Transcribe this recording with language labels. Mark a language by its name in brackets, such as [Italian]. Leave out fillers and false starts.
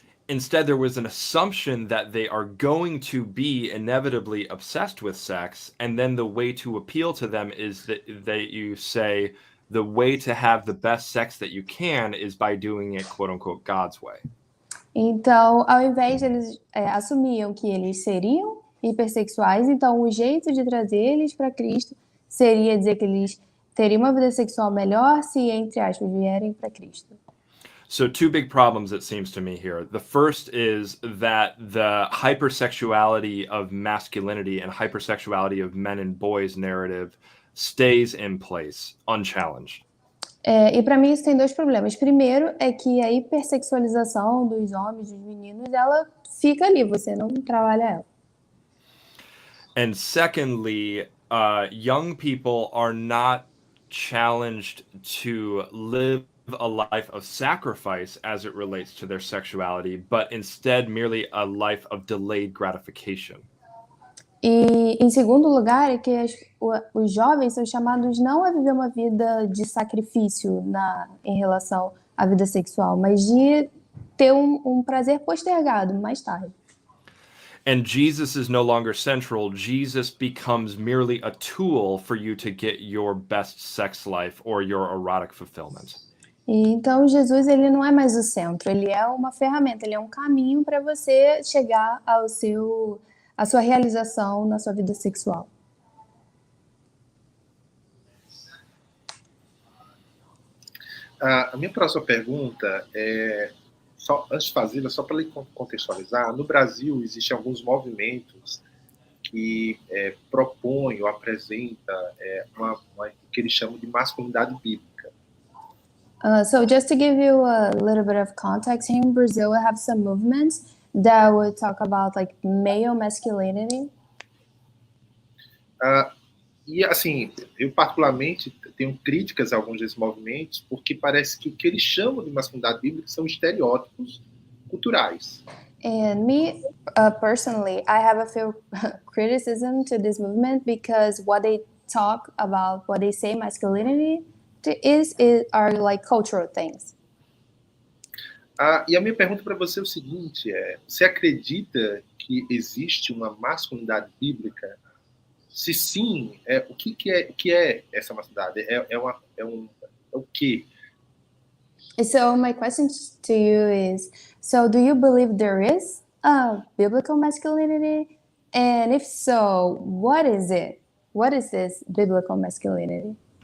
[English] Instead, there was an assumption that they are going to be inevitably obsessed with sex, and then the way to appeal to them is that you say the way to have the best sex that you can is by doing it, quote unquote, God's way. [Portuguese] Então, ao invés de eles assumiam que eles seriam hipersexuais, então o jeito de trazer eles para Cristo seria dizer que eles teriam uma vida sexual melhor se, entre aspas, vierem para Cristo. [English] So two big problems, it seems to me, here. The first is that the hypersexuality of masculinity and hypersexuality of men and boys narrative stays in place, unchallenged. [Portuguese] E para mim isso tem dois problemas. Primeiro é que a hipersexualização dos homens, dos meninos, ela fica ali, você não trabalha ela. [English] And secondly, young people are not challenged to live a life of sacrifice as it relates to their sexuality, but instead merely a life of delayed gratification. [Portuguese] E, em segundo lugar, é que os jovens são chamados não a viver uma vida de sacrifício em relação à vida sexual, mas de ter um prazer postergado mais tarde. [English] And Jesus is no longer central. Jesus becomes merely a tool for you to get your best sex life or your erotic fulfillment. [Portuguese] E, então, Jesus ele não é mais o centro, ele é uma ferramenta, ele é um caminho para você chegar à sua realização na sua vida sexual. A minha próxima pergunta é, antes de fazê-la, só para contextualizar, no Brasil existem alguns movimentos que propõem ou apresentam o que eles chamam de masculinidade bíblica. [English] So just to give you a little bit of context, here in Brazil we have some movements that would talk about like male masculinity. [Portuguese] E assim, eu particularmente tenho críticas a alguns desses movimentos, porque parece que o que eles chamam de masculinidade bíblica são estereótipos culturais. [English] And me, personally, I have a few criticism to this movement because what they talk about, what they say masculinity are like cultural things. [Portuguese] E a minha pergunta para você é o seguinte: você acredita que existe uma masculinidade bíblica? Se sim, o que é essa masculinidade? O quê? [English] So my question to you is: so do you believe there is a biblical masculinity? And if so, what is it? What is this biblical masculinity?